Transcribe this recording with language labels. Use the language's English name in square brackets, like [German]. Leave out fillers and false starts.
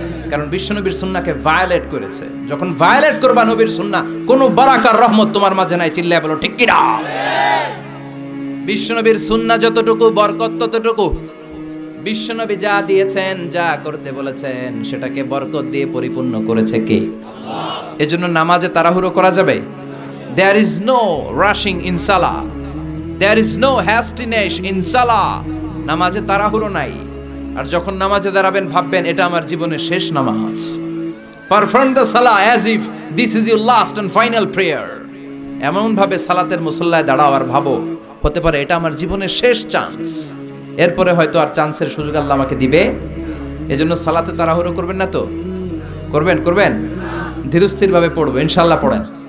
[Bangla] কারণ বিশ্বনবীর সুন্নাহকে ভায়োলেট করেছে। যখন ভায়োলেট করবা নবীর সুন্নাহ, কোনো বারাকার রহমত তোমার মাঝে নাই, চিল্লায় বলো ঠিক কি না? বিশ্বনবীর সুন্নাহ যতটুকু, বরকত ততটুকু। বিশ্বনবী যা দিয়েছেন, যা করতে বলেছেন, সেটাকে বরকত দিয়ে পরিপূর্ণ করেছে কে? আল্লাহ। এজন্য নামাজে তাড়াহুড়ো করা যাবে? [English] There is no rushing in salah. There is no hastiness in salah. [Bangla] নামাজে তাড়াহুড়ো নাই। আর যখন নামাজে দাঁড়াবেন ভাববেন এটা আমার জীবনের শেষ নামাজ। [English] Perform the salah as if this is your last and final prayer. [Bangla] এমন ভাবে সালাতের মুসল্লায় দাঁড়াও আর ভাবো হতে পারে এটা আমার জীবনের শেষ চান্স, এরপরে হয়তো আর চান্সের সুযোগ আল্লাহ আমাকে দিবে। এজন্য সালাতে তাড়াহুড়ো করবেন না তো? করবেন ধীরস্থির ভাবে পড়বো ইনশাআল্লাহ। পড়েন।